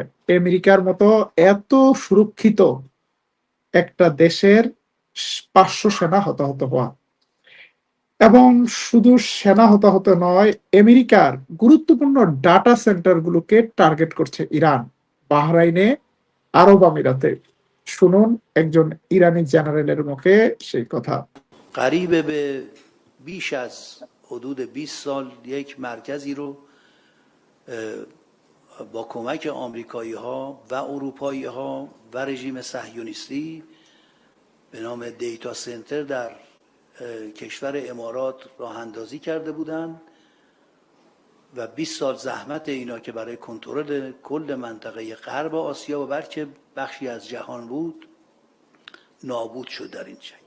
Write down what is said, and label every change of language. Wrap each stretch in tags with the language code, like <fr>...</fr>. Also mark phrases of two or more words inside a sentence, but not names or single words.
<bn>আমেরিকার মতো এত সুরক্ষিত একটা দেশের 500 সেনা হতাহত হওয়া, এবং শুধু সেনা হতাহত নয়, আমেরিকার গুরুত্বপূর্ণ</bn> <en>data center</en> <bn>গুলোকে টার্গেট করছে ইরান। বাহরাইনে, আরব আমিরাতে। শুনুন একজন ইরানি জেনারেলের মুখে সেই কথা।</bn> <fa>قریب به بیش از حدود 20 سال یک مرکزی رو با کمک آمریکایی ها و اروپایی ها و رژیم صهیونیستی به نام</fa> <en>data center</en> <fa>در کشور امارات راه اندازی کرده بودند و 20 سال زحمت اینا که برای کنترل کل منطقه غرب آسیا و بلکه بخشی از جهان بود نابود شد در این جنگ.</fa>